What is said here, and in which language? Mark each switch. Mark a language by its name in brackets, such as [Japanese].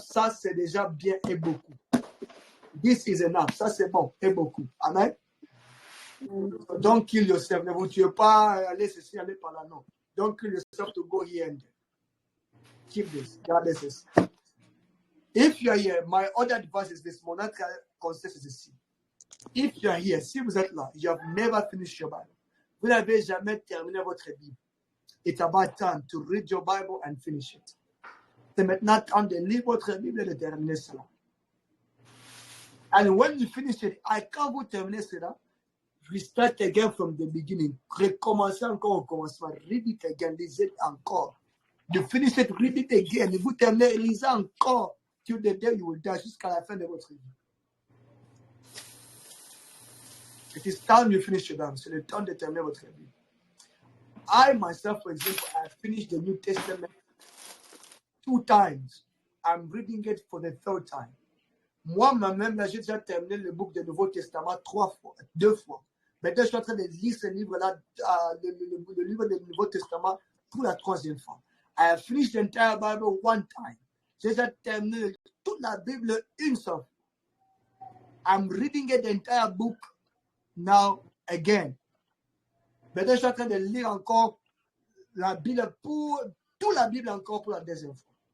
[French] Ça, c'est déjà bien et beaucoup. [English] This is enough. [French] Ça, c'est bon et beaucoup. [English] Amen. So don't kill yourself. [French] Ne vous tuez pas, allez ceci, allez par là. Non. [English] Don't kill yourself to go here and there. Keep this. [French] Gardez ceci. [English] If you are here, my other advice is this. [French] Mon autre conseil, c'est ceci. [English] If you are here, [French] si vous êtes là, [English] you have never finished your Bible. [French] Vous n'avez jamais terminé votre Bible. [English] It's about time to read your Bible and finish it. [French] C'est maintenant temps de lire votre Bible et de terminer cela. [English] And when you finish it, [French] quand vous terminez cela, [English] we start again from the beginning. [French] Recommencez encore au commencement. [English] Read it again, [French] lisez encore. [English] You finish it, read it again. [French] Et vous terminez, lisez encore [English] till the day you will die, [French] jusqu'à la fin de votre vie. [English] It is time you finish your Bible. [French] C'est le temps de terminer votre vie. [English] I myself, for example, I finished the New Testament 2 times. I'm reading it for the 3rd time. [French] Moi-même, là, j'ai déjà terminé le book du Nouveau Testament 2 fois. Maintenant, je suis en train de lire ce livre-là, le livre du Nouveau Testament, pour la 3e fois. [English] I have finished the entire Bible 1 time. [French] J'ai déjà terminé toute la Bible une seule fois. [English] I'm reading it, the entire book now again. [French] Maintenant, je suis en train de lire encore la Bible toute la Bible encore pour la 2e fois.